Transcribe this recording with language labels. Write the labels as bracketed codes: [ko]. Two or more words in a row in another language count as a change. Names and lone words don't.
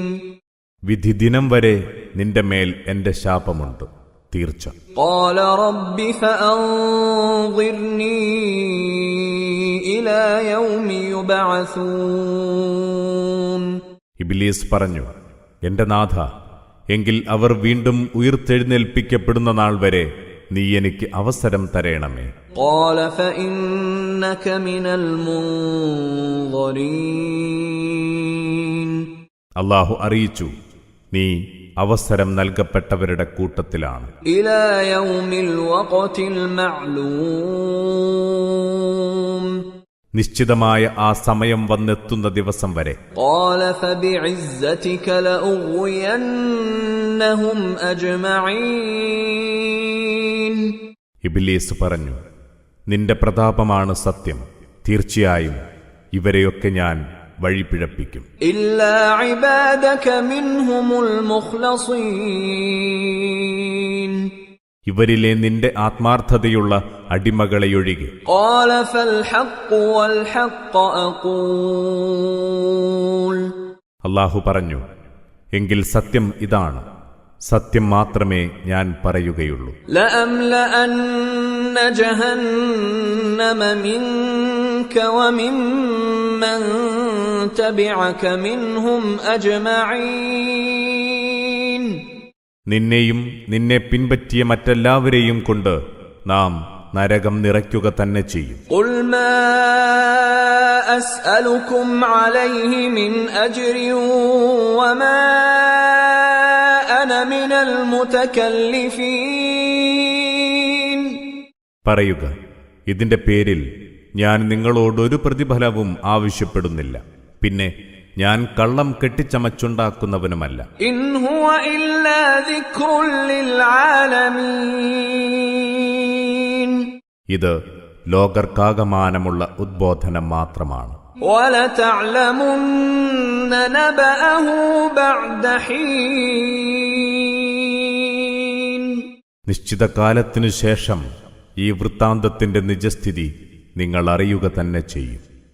[ml] വിധി ദിനം വരെ നിന്റെ മേൽ എന്റെ ശാപമുണ്ട്, തീർച്ച. [ar] قال رب فأنظرني إلى يوم يبعثون. [ml] ഇബ്ലീസ് പറഞ്ഞു, എന്റെ നാഥ, എങ്കിൽ അവർ വീണ്ടും ഉയിർത്തെഴുന്നേൽപ്പിക്കപ്പെടുന്ന നാൾ വരെ നീ എനിക്ക് അവസരം തരേണമേ. [ar] قال فإنك من المنظرين. [ml] അല്ലാഹു അറിയിച്ചു, നീ അവസരം നൽകപ്പെട്ടവരുടെ കൂട്ടത്തിലാണ്. [ar] إلى يوم الوقت المعلوم. [ml] നിശ്ചിതമായ ആ സമയം വന്നെത്തുന്ന ദിവസം വരെ. [ar] قال فبعزتك لأغوينهم أجمعين. [ml] ഇബ്ലീസ് പറഞ്ഞു, നിന്റെ പ്രതാപമാണ് സത്യം, തീർച്ചയായും ഇവരെയൊക്കെ ഞാൻ വഴിപിഴപ്പിക്കും. [ar] إلا عبادك منهم المخلصين. [ml] ഇവരിലെ നിന്റെ ആത്മാർത്ഥതയുള്ള അടിമകളെയൊഴികെ. [ar] قال فالحق والحق أقول. [ml] അല്ലാഹു പറഞ്ഞു, എങ്കിൽ സത്യം ഇതാണ്, സത്യം മാത്രമേ ഞാൻ പറയുകയുള്ളൂ. [ar] لأملأن جهنم منك وممن تبعك منهم أجمعين. [ml] നിന്നെയും നിന്നെ പിൻപറ്റിയ മറ്റെല്ലാവരെയും കൊണ്ട് നാം നരകം നിറയ്ക്കുക തന്നെ ചെയ്യും. [ar] قل ما أسألكم عليه من أجر وما أنا من المتكلفين. [ml] പറയുക, ഇതിന്റെ പേരിൽ ഞാൻ നിങ്ങളോടൊരു പ്രതിഫലവും ആവശ്യപ്പെടുന്നില്ല, പിന്നെ ഞാൻ കള്ളം കെട്ടിച്ചമച്ചുണ്ടാക്കുന്നവനുമല്ല. [ar] إن هو إلا ذكر للعالمين. [ml] ഇത് ലോകർക്കാകമാനമുള്ള ഉദ്ബോധനം മാത്രമാണ്. [ar] وَلَتَعْلَمُنَّ نَبَأَهُ بَعْدَ حِينٍ. [ml] നിശ്ചിത കാലത്തിനു ശേഷം ഈ വൃത്താന്തത്തിന്റെ നിജസ്ഥിതി നിങ്ങൾ അറിയുക തന്നെ ചെയ്യും.